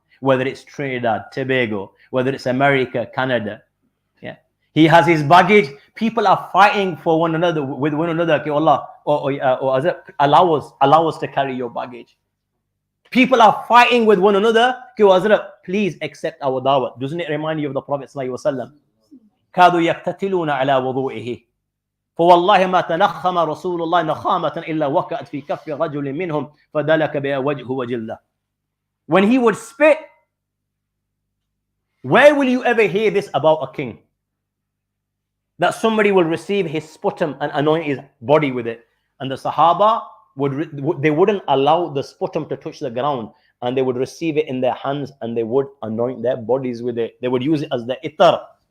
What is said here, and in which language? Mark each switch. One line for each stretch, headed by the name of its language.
English: Whether it's Trinidad, Tobago, whether it's America, Canada. Yeah. He has his baggage. People are fighting for one another, with one another. Okay, Allah, allow us to carry your baggage. People are fighting with one another. Please accept our dawah. Doesn't it remind you of the Prophet ﷺ?
Arabic: كادوا يقتتلون على وضوئه فوالله ما تنخم رسول الله نخامة إلا وقعت في كف رجل منهم فدلك بها وجهه وجلده.
English: When he would spit, where will you ever hear this about a king? That somebody will receive his sputum and anoint his body with it. And the Sahaba they wouldn't allow the sputum to touch the ground and they would receive it in their hands and they would anoint their bodies with it. They would use it as the itar.